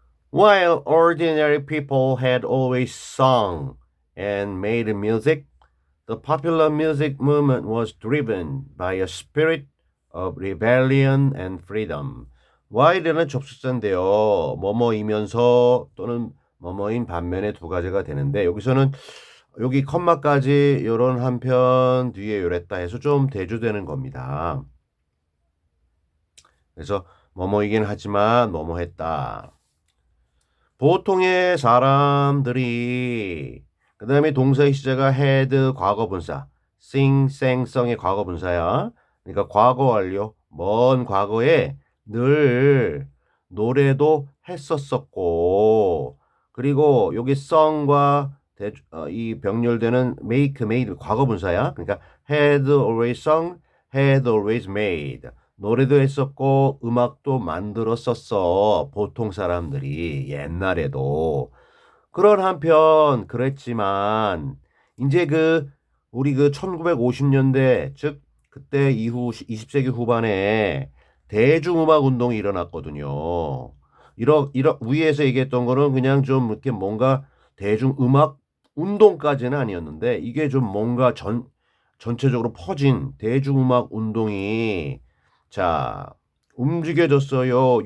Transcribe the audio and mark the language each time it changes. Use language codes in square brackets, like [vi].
[en] While ordinary people had always sung and made music, the popular music movement was driven by a spirit of rebellion and freedom. [ko] while은 접속사인데요. 뭐뭐이면서 또는 뭐뭐인 반면에 두 가지가 되는데 여기서는 여기 컴마까지 이런 한편 뒤에 요랬다 해서 좀 대조되는 겁니다. 그래서 뭐뭐이긴 하지만 뭐뭐했다. 보통의 사람들이 그 다음에 동사의 시제가 had 과거분사 sing, sang, song 의 과거분사야. 그러니까 과거 완료 먼 과거에 늘 노래도 했었었고 그리고 여기 song과 이 병렬되는 make, made 과거분사야. 그러니까 had always sung, had always made 노래도 했었고 음악도 만들었었어. 보통 사람들이 옛날에도. 그런 한편 그랬지만 이제 우리 1950년대 즉 그때 이후 20세기 후반에 대중음악 운동이 일어났거든요. 이러 위에서 얘기했던 거는 그냥 좀 이렇게 뭔가 대중음악 운동까지는 아니었는데 이게 좀 뭔가 전체적으로 퍼진 대중음악 운동이 자 움직여졌어요.